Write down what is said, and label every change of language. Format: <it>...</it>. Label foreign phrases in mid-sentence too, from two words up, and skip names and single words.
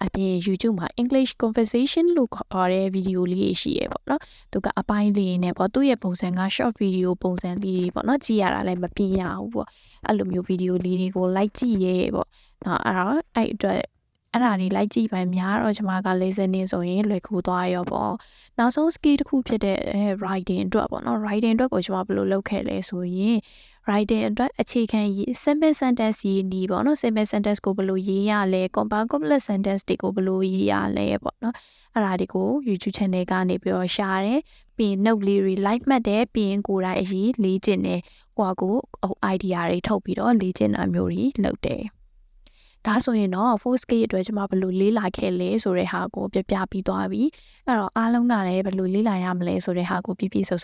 <my>အပြင် YouTube မှာ</my> <en>English conversation</en> <my>လို့ခေါ်တဲ့ဗီဒီယိုလေးရှိရပေါ့နော်သူကအပိုင်းလေးနဲ့ပေါ့သူ့ရဲ့ပုံစံက</my> <en>short video</en> <my>ပုံစံလေးတွေပေါ့နော်ကြည့်ရတာလည်းမပြင်းရဘူးပေါ့အဲ့လိုမျိုးဗီဒီယိုလေးတွေကို like ကြည့်ရဲပေါ့နော်အဲ့အတွက်အဲ့ဒါလေးလိုက်ကြည့်ပိုင်များတော့ကျွန်မက listening ဆိုရင်လွယ်ကူသွားရောပေါ့နောက်ဆုံး skill တစ်ခုဖြစ်တဲ့ writing အတွက်ပေါ့နော် writing အတွက်ကိုကျွန်မဘယ်လိုလုပ်ခဲ့လဲဆိုရင် writing အတွက်အခြေခံရေး</my> <en>simple sentence</en> <my>ရေးနည်းပေါ့နော်</my> <en>simple sentence</en> <my>ကိုဘယ်လိုရေးရလဲ</my> <en>compound complex sentence</en> <my>တွေကိုဘယ်လိုရေးရလဲပေါ့နော်အဲ့ဒါတွေကို YouTube channel ကနေပြီးတော့ရှာတယ်ပြီးရင် note လေးတွေ live မှတ်တယ်ပြီးရင်ကိုယ်တိုင်အရေးလေ့ကျင့်တယ်ကိုidea တွေထုတ်ပြီး တော့လေ့ကျင့်တာမျိုးတွေလုပ်တယ်ဒါဆိုရင်တော့ 4 skill အတွက်ကျွန်မဘယ်လိုလေ့လာခဲ့လဲဆိုတဲ့ဟာကိုပြပြပြီးသွားပြီအဲ့တော့အားလုံးကလည်းဘယ်လိုလေ့လာရမလဲဆိုတဲ့ဟာကိုပြပြစုံ</my>